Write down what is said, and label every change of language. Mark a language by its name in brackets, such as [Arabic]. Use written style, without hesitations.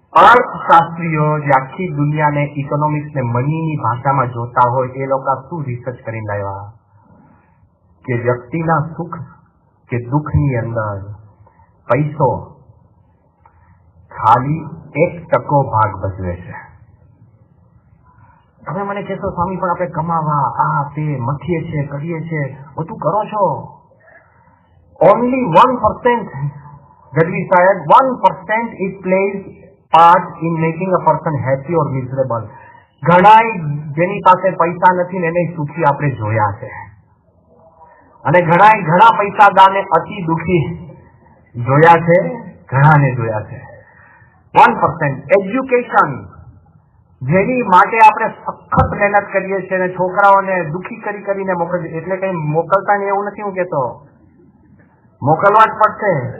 [Gujarati] અર્થશાસ્ત્રીઓ જે આખી દુનિયાને ઇકોનોમિક્સને મનીની ભાષામાં જોતા હોય એ લોકો શું રિસર્ચ કરીને લાવ્યા કે વ્યક્તિના સુખ કે દુઃખની અંદર પૈસો ખાલી 1% ભાગ ભજવે છે. તમે મને કહેશો સ્વામી પણ આપણે કમાવા આ તે મથીએ છીએ, કરીએ છીએ, બધું કરો છો. [English] Only 1%, Gadvi Sahib, 1% it plays part in making a person happy or miserable. [Gujarati] ઘણા જેની પાસે પૈસા નથી ને એને સુખી આપણે જોયા છે, અને ઘણા પૈસાદારને અતિ દુઃખી જોયા છે, ઘણાને જોયા છે. 1%. એજ્યુકેશન, જેની માટે આપણે સખત મહેનત કરીએ છીએ અને છોકરાઓને દુઃખી કરીને મોકલીએ, એટલે કઈ મોકલતા ને એવું નથી હું કહેતો, મોકલવા જ પડશે.